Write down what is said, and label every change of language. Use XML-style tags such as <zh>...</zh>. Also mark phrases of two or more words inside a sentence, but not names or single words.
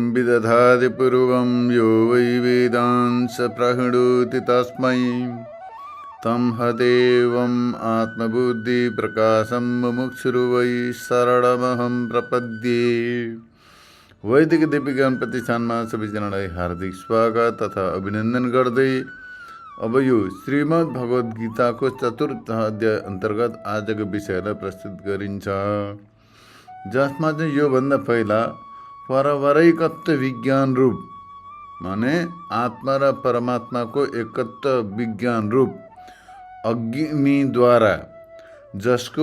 <sa>दधाति पूर्वं यो वै वेदांस प्रहिणोति तस्मै तं हदेवम् आत्मबुद्धिप्रकाशं मुमुक्षुर्वै शरणमहं प्रपद्ये।</sa> <ne>वैदिक दीपिका प्रतिष्ठानमा सबैजनालाई हार्दिक स्वागत तथा अभिनन्दन गर्दै अब यो श्रीमद् भगवत गीताको चतुर्थ अध्याय अन्तर्गत आजको विषयलाई प्रस्तुत गरिन्छ, जसमा चाहिँ योभन्दा पहिला परवरैकत्व विज्ञान रूप माने आत्मा र परमात्माको एकत्व विज्ञान रूप अग्निद्वारा जसको</ne>